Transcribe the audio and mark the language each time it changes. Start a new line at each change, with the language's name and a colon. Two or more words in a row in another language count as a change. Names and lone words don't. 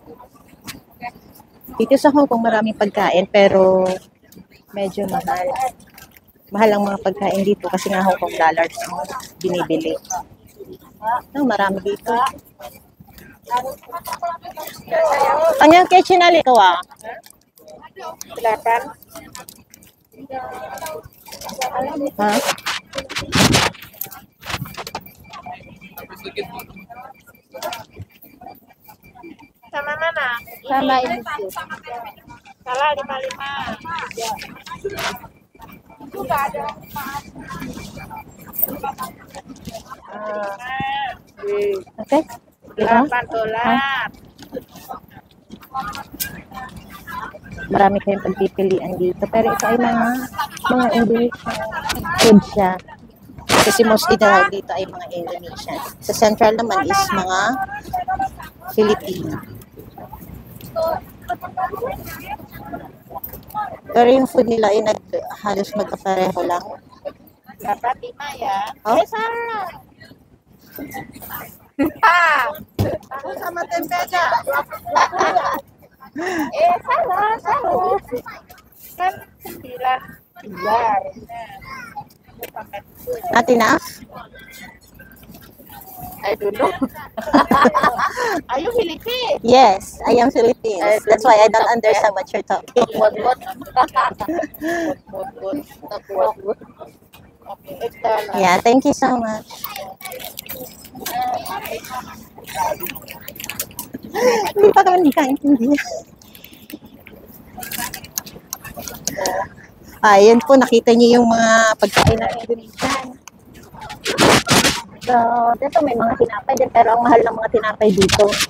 Filipino: Dito sa Hong Kong maraming pagkain, pero medyo mahal. Mahal ang mga pagkain dito kasi nga Hong Kong dollars ang binibili. Marami dito. Kanyang kitchen ali ko ah.
Indonesian: Silakan. Ha? Sama mana? Sama ini. Salah 55. Itu enggak ada. Okay. $8.
Filipino: Marami kayong pagpipilian dito. Pero ito ay mga
English: Indonesian food
Filipino: siya. Kasi mostly dito ay mga Indonesian. Sa Central naman is mga Filipino. Pero yung food nila ay halos magkapareho lang.
Indonesian: Dapat 5 ya. Oh? Sarah. Ako sama tempe aja. Salah. Kan 9. Iya.
English: Not enough? I don't know. Are you Filipino? Yes, I am Philippines. That's why I don't understand what you're talking. What? Okay. Yeah, thank you so much.
Filipino: Hindi pa kami nagkaintindihan. Ayun po, nakita niyo yung mga pagkain ng Indonesian. So, dito may mga tinapay din, pero ang mahal ng mga tinapay dito.